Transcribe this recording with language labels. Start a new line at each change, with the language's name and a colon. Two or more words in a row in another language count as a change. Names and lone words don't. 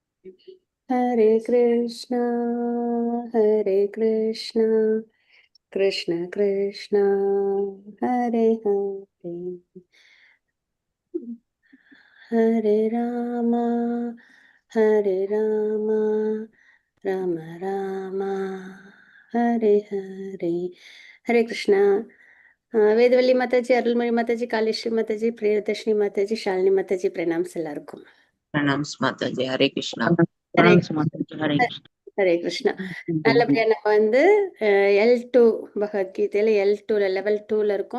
Sanskrit: Hare Krishna, Hare Krishna, Krishna Krishna, Hare Hare, Hare Rama, Hare Rama, Rama Rama, Hare Hare, Hare Krishna.
Tamil: வேதவல்லி மாதாஜி, அருள்மொழி மாதாஜி, காளிஸ்ரீ மாதாஜி, பிரியதர்ஷினி மாதாஜி, ஷாலினி மாதாஜி, பிரணாம்ஸ் எல்லாருக்கும். பிரணாம்ஸ் மாதாஜி. ஹரே கிருஷ்ணா. ஹரே ஹரே கிருஷ்ணா. ஹரே கிருஷ்ணா. நல்லபடியா நம்ம வந்து L2 பகவத்கீதையில L2ல லெவல் 2ல இருக்கோம்.